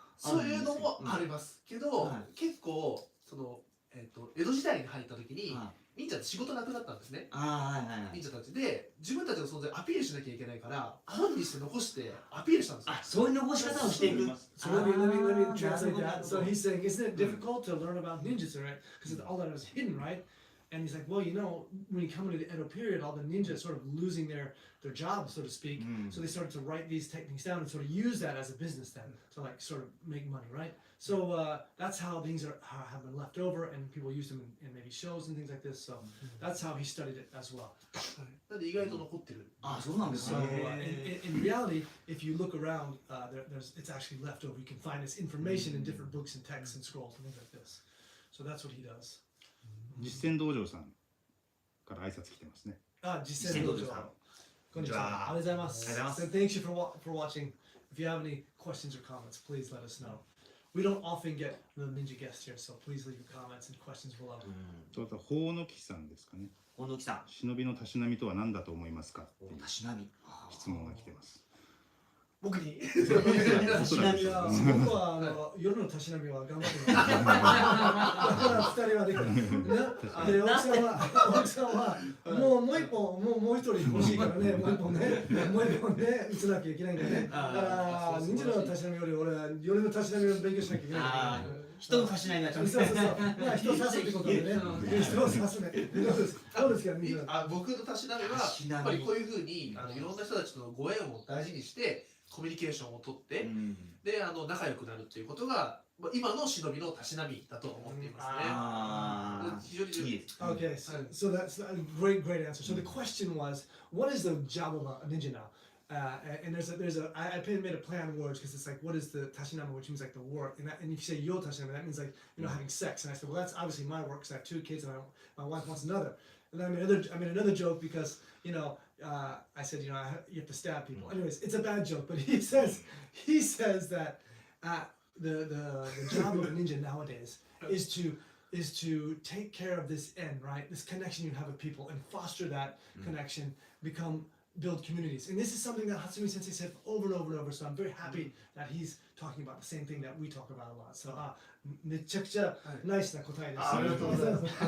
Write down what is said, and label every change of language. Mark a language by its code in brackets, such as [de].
[ja] そういうのもありますけど、はい結構江戸時代に入った時に、忍者って仕事なくなったんですね。ああ、はいはいはい。忍者たちで自分たちの存在をアピールしなきゃいけないから本にして残してアピールしたんですよ。あ、そういう残し方をしていく。 [en] So let me Ah, translate that. So [ja] なるほど。 [en] he's saying, isn't it difficult to learn about ninjutsu, right? Because all that was hidden, right? And he's like, well, you know, when you come into the Edo period, all the ninjas sort of losing their job, so to speak. So they started to write these techniques down and sort of use that as a business then to like sort of make money, right? So that's how things have been left over, and people use them in maybe shows and things like this. So that's how he studied it as well. [ja] なんで意外と残ってる。あ、そうなんです [en] So [ja] ね。 [en] in reality, if you look around, it's actually left over. You can find this information in different books and texts and scrolls and things like this. So that's what he does. [ja] 実践道場さんから挨拶来てますね。実践道場さん。こんにちは。ありがとうございます。 [en] So thank you for watching. If you have any questions or comments, please let us know. We don't often get the ninja guests here, so please leave your comments and questions below. [ja] ちょっと法の木さんですかね。近藤木さん。忍びのたしなみとは何だと思いますかっていうたしなみ。質問が来てます。僕におそらくいや、僕は夜のたしなみは頑張ってます。だから二人はできる。で、奥さんはもう一本、もう一人欲しいからね、もう一本ね、打つなきゃいけないんだよね。だから忍者のたしなみより俺は夜のたしなみを勉強しなきゃいけないんだよね。人のたしなみはちょっと。そうそうそう。まあ人を刺すってことでね。人を刺すね。どうですか、忍者。僕のたしなみはやっぱりこういうふうにいろんな人たちとのご縁を大事にしてコミュニケーションをとって、で仲良くなるっていうことが今の忍びのたしなみだと思っていますね。非常にいいです。 [en] Okay, so that's a great answer. So the question was, what is the job of a ninja now? And I made a play on words because it's like, what is the tashinama, which means like the work, and if you say yo tashinama, that means like, you know, having sex. And I said, well, that's obviously my work because I have 2 kids and my wife wants another. And then I made another joke because, you know, I said, you know, you have to stab people. Anyways, it's a bad joke, but he says that the job of a ninja nowadays is to take care of this end, right? This connection you have with people and foster that connection, build communities. And this is something that Hatsumi Sensei said over and over and over. So I'm very happy that he's talking about the same thing that we talk about a lot. [ja] So めちゃくちゃナイスな答えです。ありがとうございます。